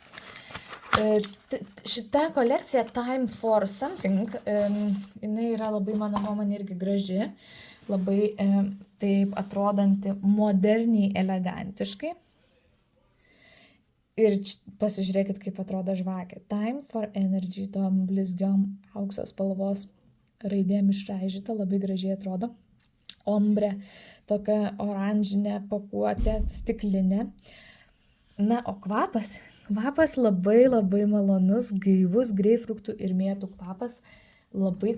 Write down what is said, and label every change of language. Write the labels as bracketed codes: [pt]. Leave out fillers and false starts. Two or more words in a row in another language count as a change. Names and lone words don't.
[lt] Šita kolekcija Time for Something, jinai yra labai, mano nuomonė, irgi graži, labai taip atrodanti moderniai, elegantiškai. Ir pasižiūrėkit, kaip atrodo žvakė. Time for Energy, tom blizgiom aukso spalvos raidėm išraižyta, labai gražiai atrodo. Ombre, tokia oranžinė pakuotė, stiklinė. Na, o kvapas labai labai malonus, gaivus, greipfruktų ir mėtų kvapas, labai